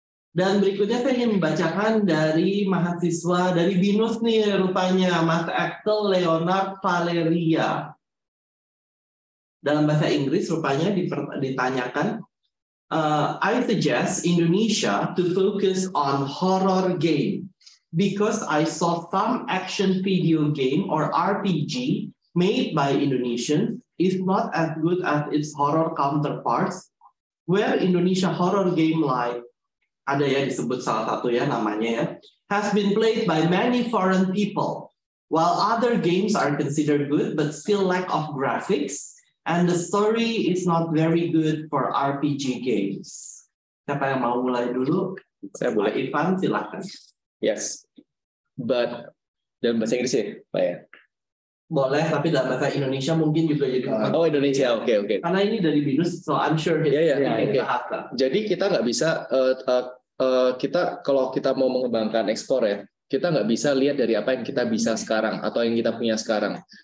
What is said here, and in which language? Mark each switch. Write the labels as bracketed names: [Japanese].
[Indonesian] Dan berikutnya saya ingin membacakan dari mahasiswa dari BINUS nih, rupanya Mas Axel Leonard Valeria. Dalam bahasa Inggris rupanya ditanyakan, [English] I suggest Indonesia to focus on horror game because I saw some action video game or RPG made by Indonesians is not as good as its horror counterparts, where Indonesia horror game like, [Indonesian] ada ya disebut salah satu ya namanya ya, [English] has been played by many foreign people. while other games are considered good but still lack of graphics, and the story is not very good for RPG games. [Indonesian] Siapa yang mau mulai dulu? Saya boleh. Pak Ivan, silakan. [English] Yes, but [Indonesian] dalam bahasa Inggris ya, Pak ya? Boleh, tapi dalam bahasa Indonesia mungkin juga jadi. Oh, Indonesia, oke. Karena ini dari BINUS, [English] so I'm sure Okay. [Indonesian] Jadi kita nggak bisa, kita kalau kita mau mengembangkan ekspor ya, kita nggak bisa lihat dari apa yang kita bisa sekarang atau yang kita punya sekarang.